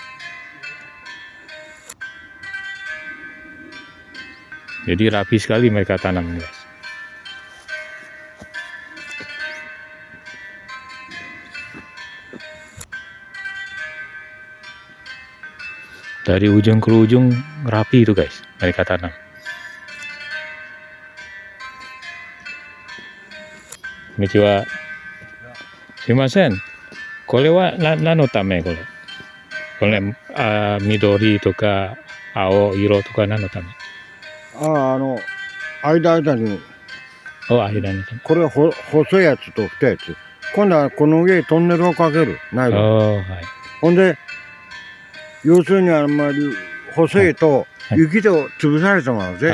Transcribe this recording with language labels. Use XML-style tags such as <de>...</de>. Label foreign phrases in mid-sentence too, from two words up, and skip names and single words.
<id>Jadi rapi sekali mereka tanam guys. Dari ujung ke ujung rapi itu guys, mereka tanam.</id> <ja>Konnichiwa. Sumimasen. これは何のためこれ? これ緑とか青色とか何のため? 間に、間に。これは細いやつと太いやつ。今度はこの上にトンネルをかける。ナイロン。はい。ほんで、要するにあんまり細いと雪で潰されてまうぜ。</ja>